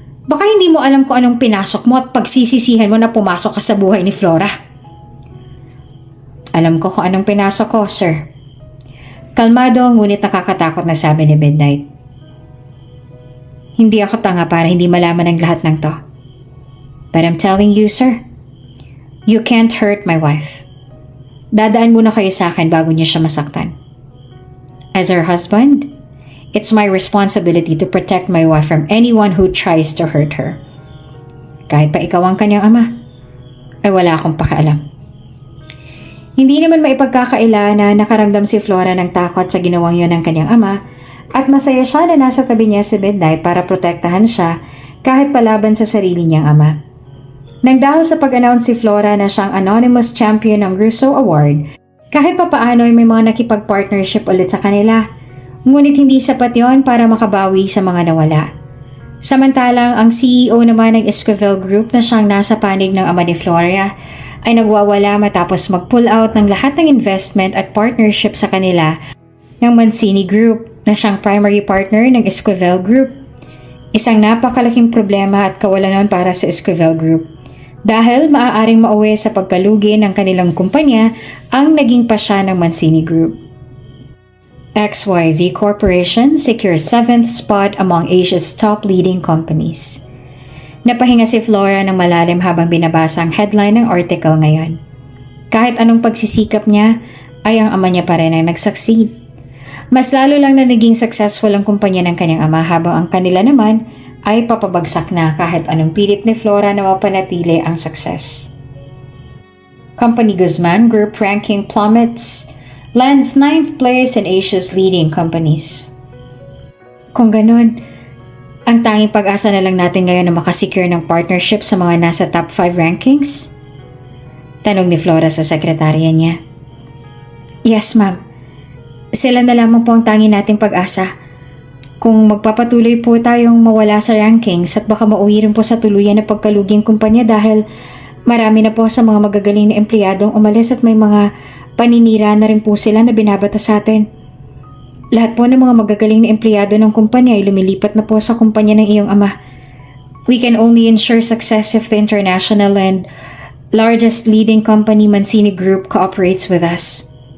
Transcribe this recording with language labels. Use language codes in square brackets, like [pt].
[tl] Baka hindi mo alam kung anong pinasok mo at pagsisisihan mo na pumasok ka sa buhay ni Flora. Alam ko kung anong pinasok ko, sir. Kalmado ngunit nakakatakot na sabi ni Midnight. Hindi ako tanga para hindi malaman ang lahat ng to. [en] But I'm telling you, sir, you can't hurt my wife. [tl] Dadaan muna kayo sa akin bago niya siya masaktan. [en] As her husband, it's my responsibility to protect my wife from anyone who tries to hurt her. [tl] Kahit pa ikaw ang kanyang ama, ay wala akong pakialam. Hindi naman maipagkakaila na nakaramdam si Flora ng takot sa ginawang yon ng kanyang ama at masaya siya na nasa tabi niya si Midnight para protektahan siya kahit palaban sa sarili niyang ama. Nang dahil sa pag-announce si Flora na siyang anonymous champion ng Russo Award, kahit papaano ay may mga nakipag-partnership ulit sa kanila. Ngunit hindi sapat yon para makabawi sa mga nawala. Samantalang ang CEO naman ng Esquivel Group na siyang nasa panig ng ama ni Flora ay nagwawala matapos mag-pull out ng lahat ng investment at partnership sa kanila ng Mancini Group na siyang primary partner ng Esquivel Group. Isang napakalaking problema at kawalanan para sa Esquivel Group dahil maaaring mauwi sa pagkalugi ng kanilang kumpanya ang naging pasya ng Mancini Group. [en] XYZ Corporation secures 7th spot among Asia's top leading companies. [tl] Napahinga si Flora ng malalim habang binabasa ang headline ng article ngayon. Kahit anong pagsisikap niya, ay ang ama niya pa rin ang nag-succeed. Mas lalo lang na naging successful ang kumpanya ng kanyang ama habang ang kanila naman ay papabagsak na kahit anong pilit ni Flora na mapanatili ang success. [en] Company Guzman Group ranking plummets, lands 9th place in Asia's leading companies. [tl] Kung ganun, ang tanging pag-asa na lang natin ngayon na makasecure ng partnership sa mga nasa top 5 rankings? Tanong ni Flora sa sekretarya niya. [en] Yes, ma'am. [tl] Sila na lamang po ang tanging nating pag-asa. Kung magpapatuloy po tayong mawala sa rankings at baka mauwi rin po sa tuluyan na pagkaluging kumpanya dahil marami na po sa mga magagaling na empleyadong umalis at may mga paninira na rin po sila na binabato sa atin. Lahat po ng mga magagaling na empleyado ng kumpanya ay lumilipat na po sa kumpanya ng iyong ama. [en] We can only ensure success if the international and largest leading company Mancini Group cooperates with us.